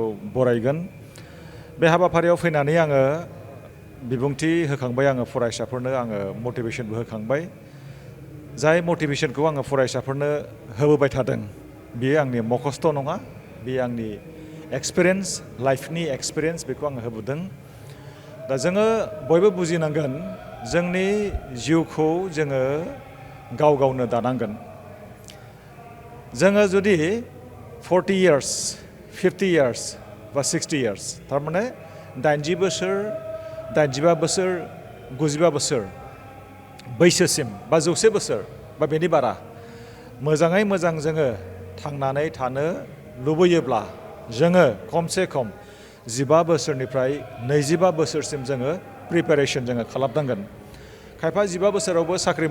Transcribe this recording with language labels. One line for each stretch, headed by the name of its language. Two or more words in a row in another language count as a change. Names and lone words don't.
Bodo: बरायगोन बे हाबाफारियाव फैनानै आङो बिबुंथि होखांबाय आङो फरायसाफोरनो आङो मटिभेसनबो होखांबाय जाय मटिभेसनखौ आङो फरायसाफोरनो होबोबाय थादों बेयो आंनि मखस्थ' नङा बेयो आंनि एक्सपिरियेन्स लाइफनि एक्सपिरियेन्स बेखौ आङो होबोदों दा जोङो बयबो बुजिनांगोन जोंनि जिउखौ जोङो गाव गावनो दानांगोन जोङो जुदि 40 years 50 years बा 60 years थारमाने 80 बोसोर 85 बोसोर 95 बोसोर बैसोसिम बा 100 बोसोर बा बेनि बारा मोजाङै मोजां जोङो थांनानै थानो लुबैयोब्ला जोङो खमसे खम 15 बोसोरनिफ्राय 25 बोसोरसिम जोङो प्रिपेरेसन जोङो खालामनांगोन खायफा 15 बोसोरावबो साख्रि